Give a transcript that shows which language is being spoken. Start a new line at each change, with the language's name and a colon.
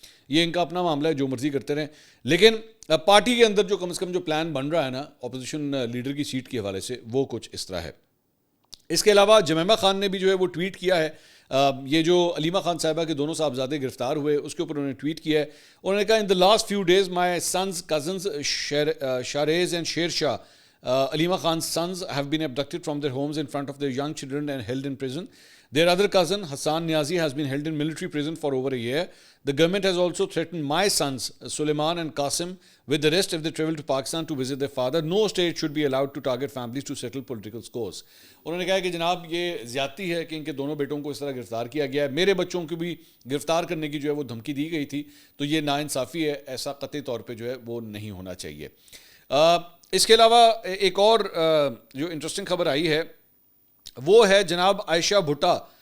Urdu: یہ ان کا اپنا معاملہ ہے, جو مرضی کرتے رہیں. لیکن پارٹی کے اندر جو کم از کم جو پلان بن رہا ہے نا اپوزیشن لیڈر کی سیٹ کے حوالے سے, وہ کچھ اس طرح ہے. اس کے علاوہ جمیمہ خان نے بھی جو ہے وہ ٹویٹ کیا ہے. یہ جو علیمہ خان صاحبہ کے دونوں صاحبزادے گرفتار ہوئے, اس کے اوپر انہوں نے ٹویٹ کیا ہے. انہوں نے کہا
English: In the last few days my sons cousins Shahrez and Sher Shah Alima Khan's sons have been abducted from their homes in front of their young children and held in prison. Their other cousin, Hassan Niazi, has been held in military prison for over a year. The government has also threatened my sons, Suleiman and Qasim, with arrest if they travel to Pakistan to visit their father. No state should be allowed to target families to settle political scores.
Urdu: انہوں نے کہا کہ جناب یہ زیادتی ہے کہ ان کے دونوں بیٹوں کو اس طرح گرفتار کیا گیا ہے. میرے بچوں کو بھی گرفتار کرنے کی جو ہے وہ دھمکی دی گئی تھی, تو یہ ناانصافی ہے. ایسا قطعی طور پہ جو ہے وہ نہیں ہونا چاہیے. اس کے علاوہ ایک اور جو انٹرسٹنگ خبر آئی ہے وہ ہے جناب عائشہ بھٹا.